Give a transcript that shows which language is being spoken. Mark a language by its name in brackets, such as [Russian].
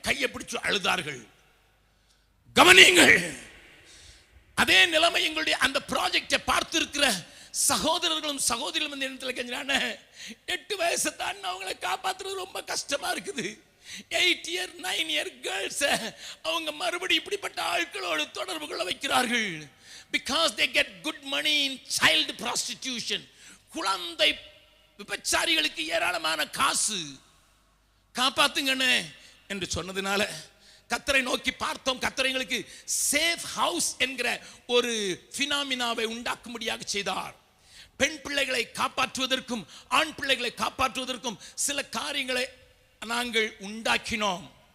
[Tamil] என் கையை பிடிச்சு அழுதார்கள். கவனியுங்கள், அதே நிலைமை எங்களுடைய அந்த ப்ராஜெக்டை பார்த்து இருக்கிற சகோதரர்களும் சகோதரிகளும் இந்த இடத்துல கெஞ்சினாங்க. 8 வயசு தான் அவங்களை காப்பாற்றுறது ரொம்ப கஷ்டமா இருக்குது. [English] 8 year 9 year girls [Tamil] அவங்க மறுபடியும் இப்படிப்பட்ட ஆட்களோடு தொடர்பு கொள்ள வைக்கிறார்கள். [English] Because they get good money in child prostitution. [Tamil] குழந்தை விபச்சாரிகளுக்கு ஏராளமான காசு. காப்பாத்துங்கன்னு என்று சொன்னதுனால கர்த்தரை நோக்கி பார்த்தோம். கர்த்தர் எங்களுக்கு சேஃப் ஹவுஸ் என்கிற ஒரு பினாமினாவை உண்டாக்கும்படியாக செய்தார். பெண் பிள்ளைகளை காப்பாற்றுவதற்கும் ஆண் பிள்ளைகளை காப்பாற்றுவதற்கும் சில காரியங்களை நாங்கள் உண்டாக்கினோம்.